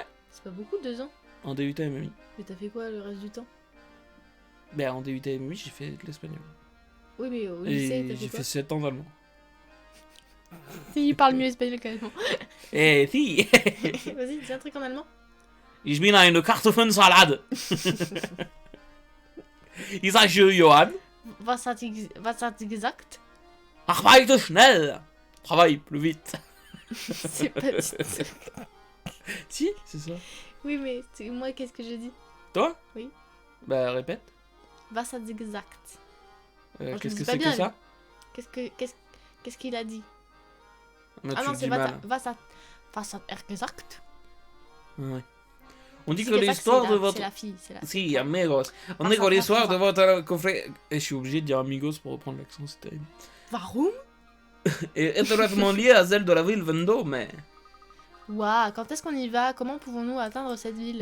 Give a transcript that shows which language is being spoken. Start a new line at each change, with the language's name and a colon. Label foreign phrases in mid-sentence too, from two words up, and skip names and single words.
French: C'est pas beaucoup, 2 ans. En DUT MMI. Mais t'as fait quoi le reste du temps? Ben en DUT MMI, j'ai fait de l'espagnol. Oui, mais au lycée, Et t'as j'ai fait quoi? fait 7 ans d'allemand. Il parle mieux espagnol quand même. Eh si. Vas-y, dis un truc en allemand.
German: Ich bin eine Kartoffelsalade. Ich sage Johann. Was hat sie gesagt? Arbeite schnell.
French: Travaille plus vite. C'est pas du tout. Si, c'est ça. Oui, mais moi, qu'est-ce que je dis? Toi? Oui. Bah répète.
German: Was hat sie gesagt?
French: Moi, je Qu'est-ce dis que pas c'est bien, que ça? Qu'est-ce qu'il a dit? Bah, Ah tu non, le c'est dis mal.
German: was hat er gesagt?
French: Ouais. On dit Si, que Gesagt, l'histoire c'est de la- votre... C'est la fille, c'est la Si, amigos. On Ah, dit que ça, l'histoire ça, de ça. votre confrère... Et je suis obligé de dire amigos pour reprendre l'accent, c'est terrible. Warum? Est étroitement liée à celle de la ville Vendôme, mais... Waouh, quand est-ce qu'on y va? Comment pouvons-nous atteindre cette ville?